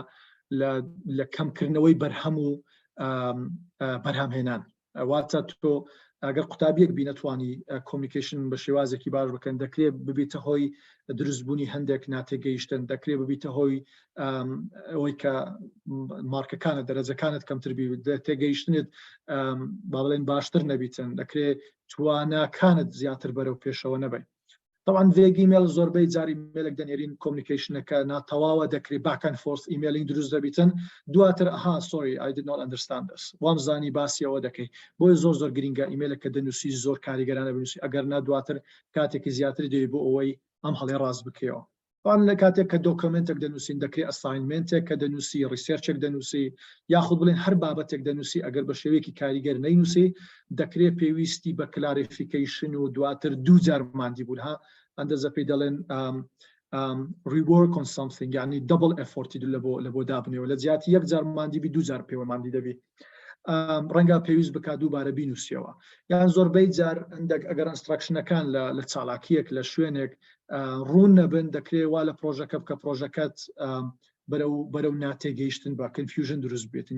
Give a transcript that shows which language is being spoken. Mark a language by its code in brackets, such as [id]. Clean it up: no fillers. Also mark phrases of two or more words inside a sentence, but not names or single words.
[ckb] لە کەمکردنەوەی بەرهەم و بەرهەمهێنان واتە تۆ ئەگەر قوتابیەک بی نەتوانی کۆمیونیکیشن بە شێوازێکی باش بکەن دەکرێت ببیتە هۆی دروستبوونی هەندێک ناتێگەیشتن دەکرێت ببیتە هۆی ئەوەی کە مارکەکانت دەرەجەکانت کەمتر بی تێگەیشتنت با بڵێن باشتر نەبیتن دەکرێت تواناکانت زیاتر بەرەو پێشەوە نەبێت طبعا [en] via email [ckb] زۆربەی جاری ایمیلێک دەنێرین کۆمیونیکیشنەکە ناتەواوە دەکرێت [en] back and forth emailing [ckb] دروست دەبیتن دواتر [en] sorry I did not understand this [ckb] وام زانی باسی ئەوە دەکەی بۆی زۆر گرینگە ایمیلێکە دەنووسی زۆر کاریگەرانە بنووسی ئەگەر نا دواتر کاتێکی زیاتر دێ بۆ ئەوەی ئەم هەڵێ ڕاست بکەوە لە کاتێک کە دۆکمنتێک دەنووسین دەکرێت ئەساینمنتێک کە دەنووسی ریسێرچێک دەنووسی یاخود بڵێن هەر بابەتێک دەنووسی ئەگەر بە شێوەیەکی کاریگەر نەینووسی دەکرێت پێویستی بە کلاریفیکیشن و دواتر دوو جار ماندی بوون ها ئەندەزە پێی دەڵێن [en] rework on something [ckb] یعنی [en] double effort [ckb] لە بۆ دابنێەوە لە جیاتی یەک جار ماندیبی دوو جار پێوە ماندی دەبی ڕەنگە پێویست بکات دووبارە بینوسیەوە یان زۆربەی جار هەندێک ئەگەر ئینستراکشنەکان لە چالاکیەک لە شوێنێک ڕوون نەبن دەکرێت وا لە پرۆژەکە بکە پرۆژەکەت بەرەو ناتێگەیشتن بە کنفیوژن دروست بێتن